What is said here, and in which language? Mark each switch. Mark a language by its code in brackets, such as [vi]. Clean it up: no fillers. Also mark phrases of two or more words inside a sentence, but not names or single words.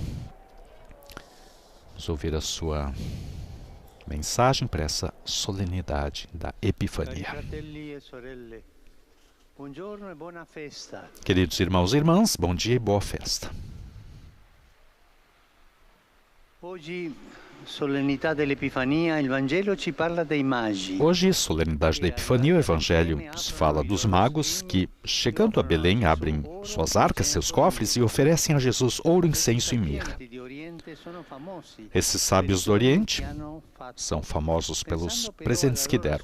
[pt] Vamos ouvir a sua mensagem para essa solenidade da Epifania. Queridos irmãos e irmãs, bom dia e boa festa. Hoje, [it] solenità dell'Epifania, il Vangelo ci parla dei magi. [pt] Hoje, solenidade da Epifania, o Evangelho nos fala dos magos que, chegando a Belém, abrem suas arcas, seus cofres e oferecem a Jesus ouro, incenso e mirra. Esses sábios do Oriente são famosos pelos presentes que deram.